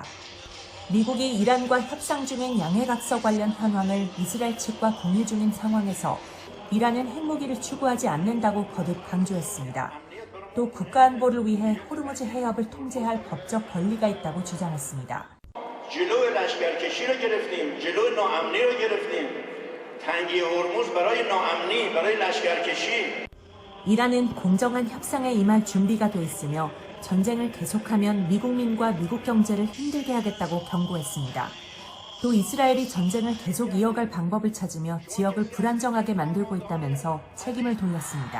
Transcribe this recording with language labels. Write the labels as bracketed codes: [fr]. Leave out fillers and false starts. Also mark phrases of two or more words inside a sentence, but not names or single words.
[ko] 미국이 이란과 협상 중인 양해각서 관련 현황을 이스라엘 측과 공유 중인 상황에서 이란은 핵무기를 추구하지 않는다고 거듭 강조했습니다. 또 국가안보를 위해 호르무즈 해협을 통제할 법적 권리가 있다고 주장했습니다. [fa] جلوی لشکرکشی رو گرفتیم، جلوی ناامنی رو گرفتیم. تنگی هرمز برای ناامنی، برای لشکرکشی. [ko] 이란은 공정한 협상에 임할 준비가 돼 있으며 전쟁을 계속하면 미국민과 미국 경제를 힘들게 하겠다고 경고했습니다. 또 이스라엘이 전쟁을 계속 이어갈 방법을 찾으며 지역을 불안정하게 만들고 있다면서 책임을 돌렸습니다.